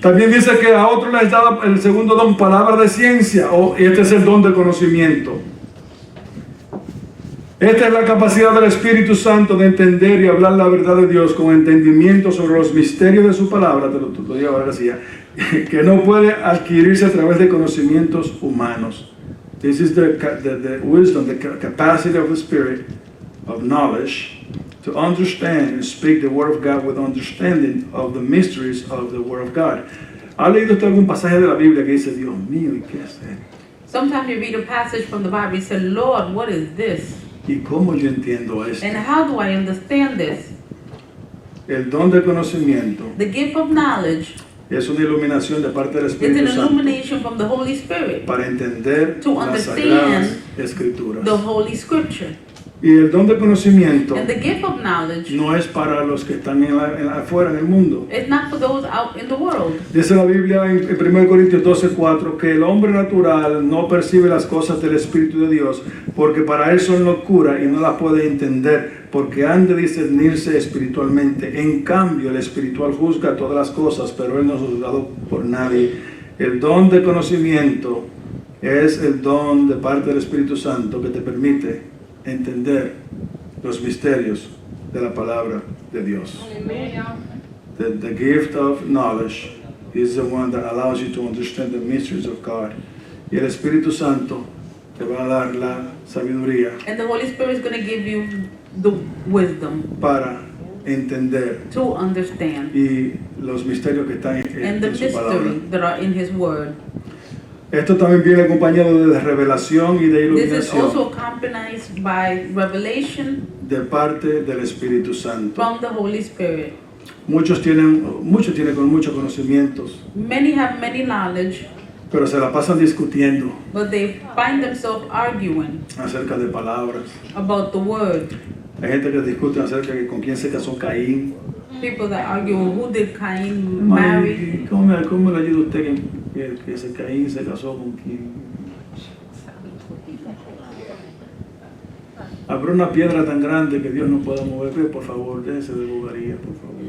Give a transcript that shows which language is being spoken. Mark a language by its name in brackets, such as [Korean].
[Spanish] También dice que a otros les da el segundo don, palabra de ciencia, y este es el don de conocimiento. Esta es la capacidad del Espíritu Santo de entender y hablar la verdad de Dios con entendimiento sobre los misterios de su palabra, te lo digo ahora sí, que no puede adquirirse a través de conocimientos humanos. [English] This is the wisdom, the capacity of the Spirit of knowledge to understand and speak the Word of God with understanding of the mysteries of the Word of God. [Spanish] ¿Ha leído usted algún pasaje de la Biblia que dice, Dios mío, ¿y qué hacer? [English] Sometimes you read a passage from the Bible, you say, Lord, what is this? [Spanish] ¿Y cómo yo entiendo esto? [English] And how do I understand this? [Spanish] El don de conocimiento [English] The gift of knowledge [Spanish] es una iluminación de parte del [English] is [Spanish] Espíritu [English] an [Spanish] Santo [English] illumination from the Holy Spirit, [Spanish] para entender [English] to [Spanish] las [English] understand [Spanish] sagradas escrituras. [English] the Holy Scripture. [Spanish] Y el don de conocimiento [English] And the gift of knowledge [Spanish] no es para los que están afuera en el mundo. [English] is not for those out in the world. [Spanish] Dice la Biblia en 1 Corintios 12:4 que el hombre natural no percibe las cosas del Espíritu de Dios porque para él son locura y no las puede entender porque han de discernirse espiritualmente. En cambio, el espiritual juzga todas las cosas, pero él no es juzgado por nadie. El don de conocimiento es el don de parte del Espíritu Santo que te permite entender los misterios de la palabra de Dios. [English] The gift of knowledge is the one that allows you to understand the mysteries of God. [Spanish] Y el Espíritu Santo te va a dar la sabiduría [English] And the Holy Spirit is going to give you the wisdom [Spanish] para entender [English] to understand [Spanish] y los misterios que están [English] and the [Spanish] en su palabra. [English] mystery that are in His Word. [Spanish] Esto también viene acompañado de revelación y de [English] This is also [Spanish] iluminación [English] accompanied by revelation [Spanish] de parte del Espíritu Santo. [English] from the Holy Spirit. [Spanish] Muchos tienen con muchos conocimientos, [English] Many have many knowledge, [Spanish] pero se la pasan discutiendo [English] but they find themselves arguing [Spanish] acerca de palabras. [English] about the Word. [Spanish] Hay gente que discute acerca de con quién se casó Caín. [English] People that argue, who did Cain marry? [Spanish] ¿Y ¿Cómo le ayuda a usted que ese Caín se casó con quién? Habrá una piedra tan grande que Dios no pueda mover. Pero, por favor, déjese de bobería, por favor.